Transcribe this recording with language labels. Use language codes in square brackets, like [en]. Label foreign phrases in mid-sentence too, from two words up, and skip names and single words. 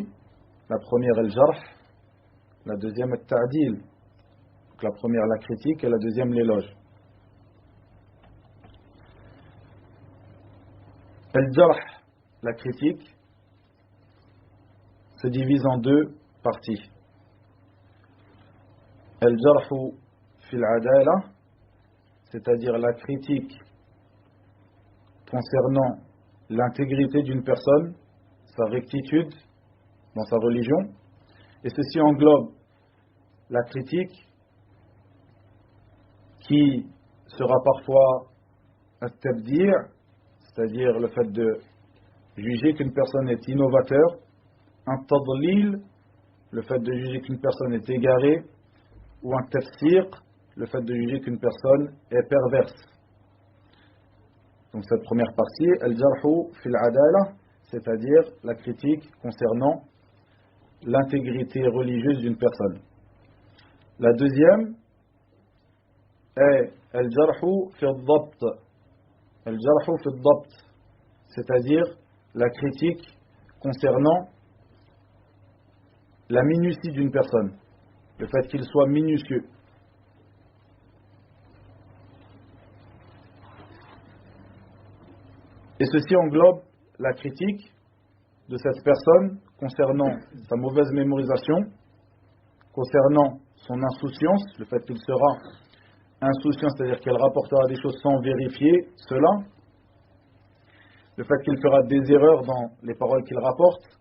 [fr] La première Al-Jarh, la deuxième Al-Ta'dil. Donc la première la critique et la deuxième l'éloge. Al-Jarh, la critique, se divise en deux parties. [ar] الجرح في العدالة, [fr] c'est-à-dire la critique concernant l'intégrité d'une personne, sa rectitude dans sa religion, et ceci englobe la critique qui sera parfois at-tabdi', c'est-à-dire le fait de juger qu'une personne est innovateur, un tadlil, le fait de juger qu'une personne est égarée, ou un tafsir, le fait de juger qu'une personne est perverse. Donc cette première partie, [ar] الجرح في العدالة, [fr] c'est-à-dire la critique concernant l'intégrité religieuse d'une personne. La deuxième est [ar] الجرح في الضبط, الجرح في الضبط, [fr] c'est-à-dire la critique concernant la minutie d'une personne, le fait qu'il soit minutieux. Et ceci englobe la critique de cette personne concernant sa mauvaise mémorisation, concernant son insouciance, le fait qu'il sera insouciant, c'est-à-dire qu'elle rapportera des choses sans vérifier cela, le fait qu'il fera des erreurs dans les paroles qu'il rapporte,